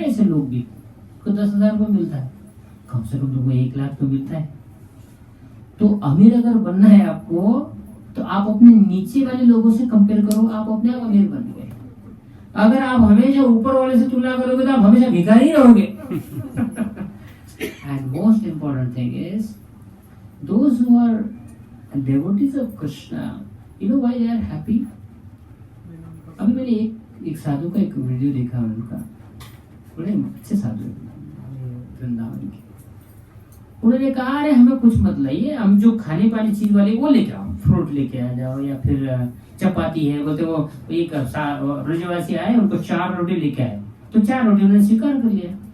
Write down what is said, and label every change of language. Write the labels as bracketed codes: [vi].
[hi] ऐसे लोग भी को 10,000 रुपये मिलता है, कम से कम तुमको 1 लाख तो मिलता है। तो अमीर अगर बनना है आपको तो आप अपने नीचे वाले लोगों से कंपेयर करो, आप अपने आप अमीर बन गए। अगर आप हमेशा ऊपर वाले से तुलना करोगे तो आप हमेशा भिखारी रहोगे। [en] And most important thing is those who are devotees of Krishna, you know why they are happy? [hi] अभी मैंने एक साधु का एक वीडियो देखा उनका, बड़े अच्छे साधु वृंदावन के। उन्होंने कहा अरे हमें कुछ मत लाइए, हम जो खाने पानी चीज वाले वो लेके आओ, फ्रूट लेके आ जाओ या फिर चपाती है। बोलते वो एक ब्रजवासी आए, उनको 4 रोटी लेके आए, तो 4 रोटी उन्होंने स्वीकार कर लिया।